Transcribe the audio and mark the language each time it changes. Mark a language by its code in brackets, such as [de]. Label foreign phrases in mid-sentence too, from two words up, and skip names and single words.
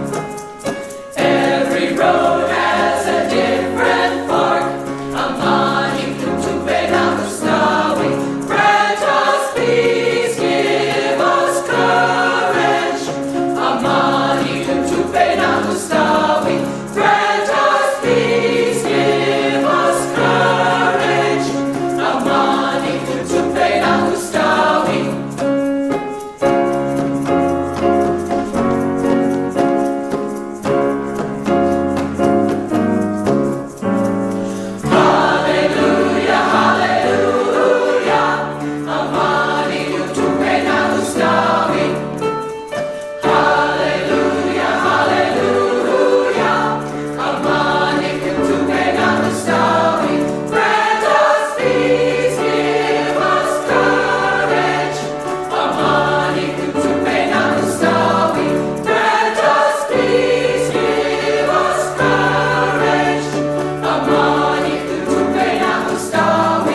[en] Every road has a different fork, [sw] Amani Kutupe Nakustawi. [en] Grant us peace, give us courage, [sw] Amani Kutupe Nakustawi. [en] Grant us peace, give us courage, [sw] Amani Kutupe Nakustawi. Hallelujah, hallelujah, Amani Kutupe Nakustawi. Hallelujah, hallelujah, Amani Kutupe Nakustawi. [en] Grant us peace, give us courage, [sw] Amani Kutupe Nakustawi. [en] Grant us peace, give us courage, [sw] Amani Kutupe Nakustawi.